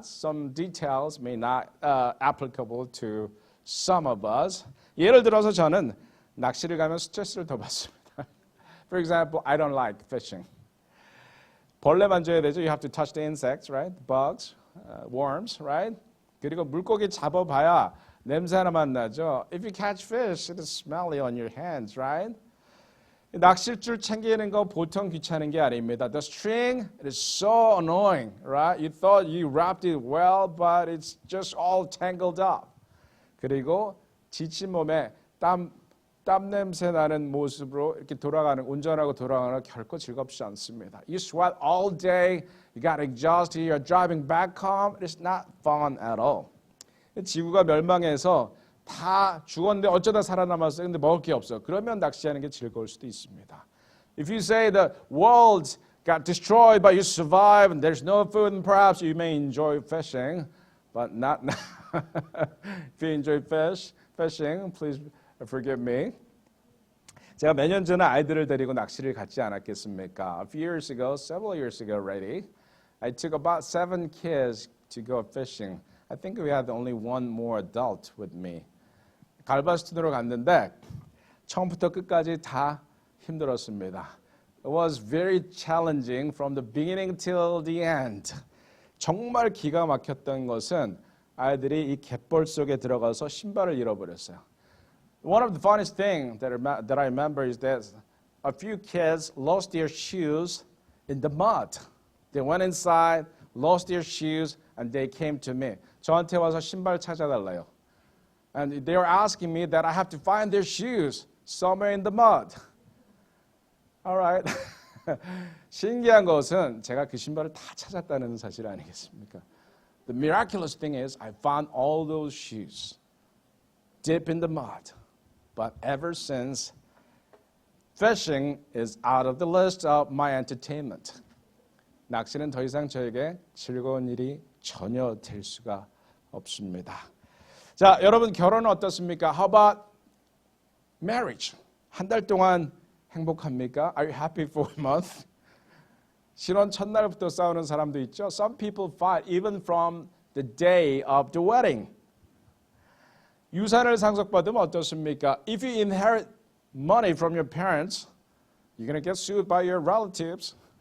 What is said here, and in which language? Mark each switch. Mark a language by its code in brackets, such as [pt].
[en] Some details may not applicable to some of us. [ko] 예를 들어서 저는 낚시를 가면 스트레스를 더 받습니다. [en] For example, I don't like fishing. [ko] 벌레 만져야 되죠. [en] You have to touch the insects, right? Bugs, worms, right? [ko] 그리고 물고기 잡아봐야 냄새 하나만 나죠. [en] If you catch fish, it is smelly on your hands, right? [ko] 낚싯줄 챙기는 거 보통 귀찮은 게 아닙니다. [en] The string, it is so annoying, right? You thought you wrapped it well, but it's just all tangled up. [ko] 그리고 지친 몸에 땀 냄새 나는 모습으로 이렇게 운전하고 돌아가는 결코 즐겁지 않습니다. [en] You sweat all day, you got exhausted, you're driving back home, it's not fun at all. [ko] 지구가 멸망해서 다 죽었는데 어쩌다 살아남았어요. 근데 먹을 게 없어. 그러면 낚시하는 게 즐거울 수도 있습니다. [en] If you say the world got destroyed but you survived and there's no food, and perhaps you may enjoy fishing, but not now. If you enjoy fishing, please forgive me. [ko] 제가 몇 년 전에 아이들을 데리고 낚시를 갔지 않았겠습니까? [en] A few years ago, several years ago already, I took about 7 kids to go fishing. I think we had only one more adult with me. [ko] 갈바스톤으로 갔는데 처음부터 끝까지 다 힘들었습니다. [en] It was very challenging from the beginning till the end. [ko] 정말 기가 막혔던 것은 아이들이 이 갯벌 속에 들어가서 신발을 잃어버렸어요. [en] One of the funniest things that I remember is that a few kids lost their shoes in the mud. They went inside, lost their shoes, and they came to me. [ko] 저한테 와서 신발 찾아달래요. [en] And they were asking me that I have to find their shoes somewhere in the mud. All right. [ko] 신기한 것은 제가 그 신발을 다 찾았다는 사실 아니겠습니까? [en] The miraculous thing is I found all those shoes deep in the mud. But ever since, fishing is out of the list of my entertainment. [ko] 낚시는 더 이상 저에게 즐거운 일이 전혀 될 수가 없습니다. 자, 여러분 결혼은 어떻습니까? [en] How about marriage? [ko] 한 달 동안 행복합니까? [en] Are you happy for a month? [ko] 신혼 첫날부터 싸우는 사람도 있죠. [en] Some people fight even from the day of the wedding. [ko] 유산을 상속받으면 어떻습니까? [en] If you inherit money from your parents, you're going to get sued by your relatives.